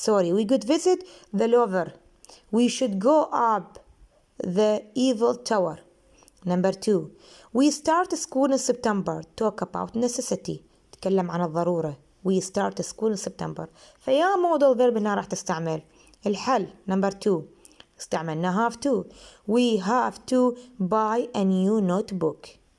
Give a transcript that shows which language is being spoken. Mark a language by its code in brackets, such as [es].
[en] We could visit the Louvre. We should go up the Eiffel Tower. number 2 we start school in September. Talk about necessity. [ar] تكلم عن الضرورة. [en] We start school in September. [ar] فيا modal verb هنا راح تستعمل الحل. [en] number 2 [ar] استعملنا [en] have to. We have to buy a new notebook.